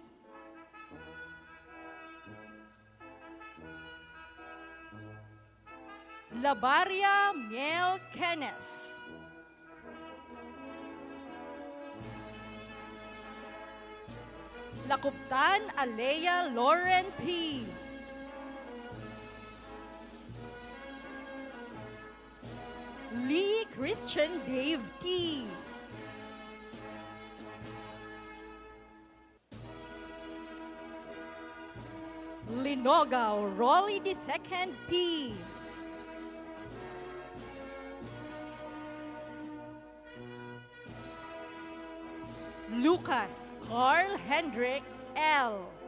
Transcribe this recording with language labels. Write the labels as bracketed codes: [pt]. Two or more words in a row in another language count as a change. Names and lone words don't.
[tl] Labaria Miel Kenneth. Lakuptan Alea Lauren P. Lee Christian Dave T. Linogao Rolly II P. Lucas Carl Hendrick L.